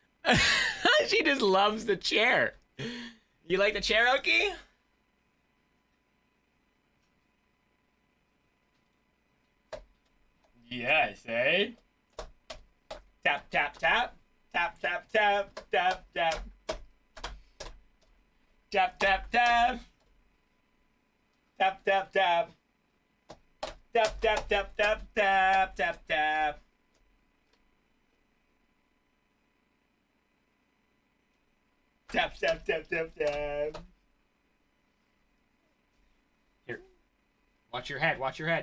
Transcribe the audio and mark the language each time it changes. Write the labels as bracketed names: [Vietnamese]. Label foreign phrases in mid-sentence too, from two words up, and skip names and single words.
[English] She just loves the chair. You like the chair, Oki? Yes, eh? Tap, tap, tap. Tap, tap, tap. Tap, tap. Tap, tap, tap. Tap, tap, tap. Tap, tap, tap, tap, tap, tap, tap. Tap, tap, tap, tap, tap. Here. Watch your head, watch your head.